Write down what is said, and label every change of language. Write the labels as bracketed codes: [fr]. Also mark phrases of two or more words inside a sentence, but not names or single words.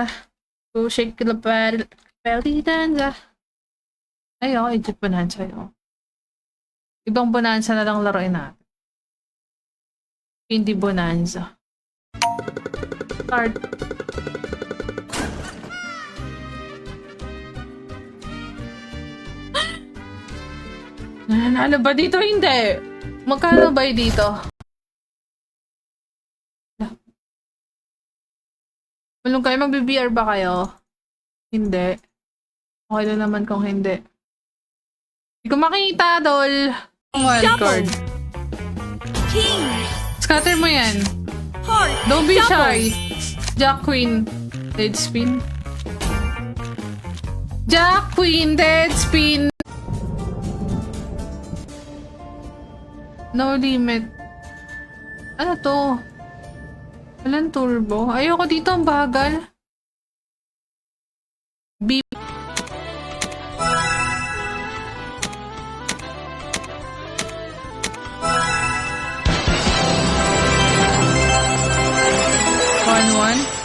[en] Go shake the belly danza. [tl] Ay, ako, Egypt bonanza yun. Ibang bonanza na lang laruin natin. Hindi bonanza. Start. Nanalo ba dito? Hindi. Magkano ba dito? Malung kayo, magbe-BR ba kayo? Hindi. Okay na naman kung hindi. Hindi ko makita, Dol. Wildcard. King! Scatter mo yan. Heart! [en] Don't be Double. shy. Jack Queen. Dead spin. Jack Queen. Dead spin. No limit. [tl] Ano to? Walang turbo. Ayoko dito, ang bagal. Beep. One.